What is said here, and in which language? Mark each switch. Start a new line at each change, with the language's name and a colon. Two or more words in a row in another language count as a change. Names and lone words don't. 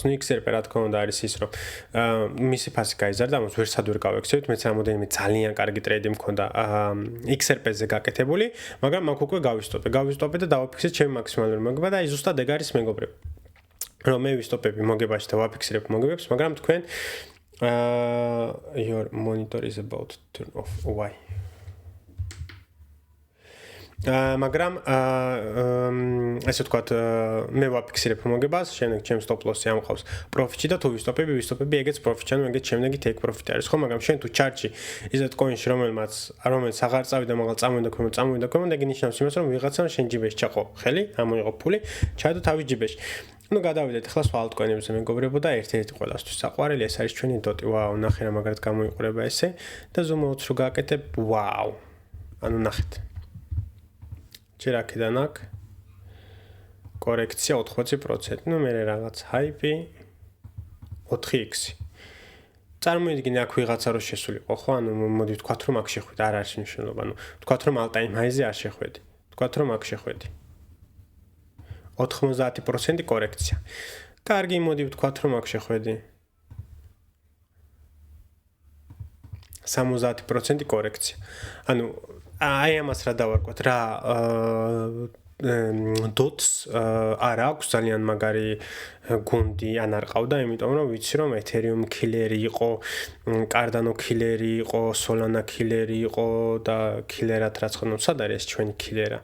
Georgian: ნუ XRP რა თქმა უნდა არის ის, რომ მისი ფასი გაიზარდა, ამას ვერსად ვერ გავექცევით. მეც რამოდენიმე ძალიან კარგი ტრეიდი მქონდა XRP-ზე გაკეთებული, მაგრამ მაგ უკვე გავისტოპე და დავაფიქსირე ჩემი მაქსიმალური მოგება და აი ზუსტად ეგ არის მეგობრებო. რომ მე ვისტოპები მოგებაში და ვაფიქსირებ მოგებებს, მაგრამ თქვენ
English: your monitor is about to turn off. Why?
Georgian: მაგრამ ესე ვთქვათ, მე ვაფიქსირებ მოგებას, შემდეგ ჩემს
English: stop loss-ი
Georgian: ამყავს profit-ი და თუ ვისტოპები, ეგეც profit-ი, ანუ ეგეც შემდეგი
English: take profit-ი
Georgian: არის, ხო, მაგრამ შენ თუ chart-ში ისეთ coin-ში, რომელიც აღარ წავიდა, მაგრამ წამოვიდა ქვემოთ, ეგ ნიშნავს იმას, რომ ვიღაცამ შენ ჯიბეში ჩაყო ხელი, ამოიღო ფული, ჩაიდო თავის ჯიბეში. Ну, გადავიდეთ ახლა სხვა altcoin-ებზე მეგობრებო და ერთ-ერთი ყველასთვის საყვარელი ეს არის ჩვენი DOT. ვაუ, ნახე რა მაგრად გამოიყურება ესე და
English: zoom out
Georgian: რო გააკეთებ, ვაუ. ანუ ნახეთ. ჯერ აქედან აქ კორექცია 80%. Ну, მე რაღაც hype 4x. წარმოიდგინე აქ ვიღაცა რო შესულიყო, ხო? ანუ მოდი ვთქვათ რომ აქ შეხვედი, არ არის მნიშვნელობა. ანუ ვთქვათ რომ
English: all time high-ზე
Georgian: არ შეხვედი. ვთქვათ რომ აქ შეხვედი. 90% კორექცია. კარგი, მოდი ვთქვათ რომ აქ შეხვედი. 70% კორექცია. ანუ აი ამას რა დავარკვათ, რა dots არ აქვს ძალიან მაგარი გუნდი ან არ ყავდა, იმიტომ რომ ვიცი რომ Ethereum killer-ი იყო, Cardano killer-ი იყო, Solana killer-ი იყო და killer-ად რაც ხომ სად არის ჩვენი killer-ა?